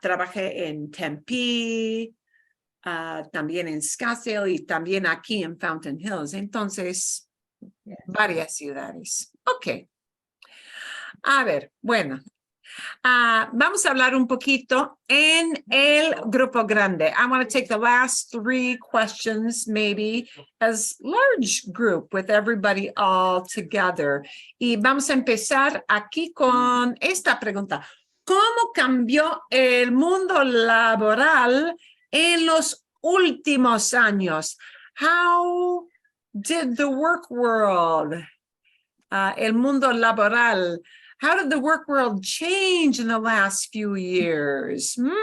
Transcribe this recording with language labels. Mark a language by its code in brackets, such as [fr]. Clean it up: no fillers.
[es] Trabajé en Tempe, también en Scottsdale y también aquí en Fountain Hills. Entonces, varias ciudades. Ok. A ver, bueno. Vamos a hablar un poquito en el grupo grande. [en] I want to take the last 3 questions, maybe as large group with everybody all together. [es] Y vamos a empezar aquí con esta pregunta. ¿Cómo cambió el mundo laboral en los últimos años? [en] How did the work world, [es] el mundo laboral, [en] how did the work world change in the last few years?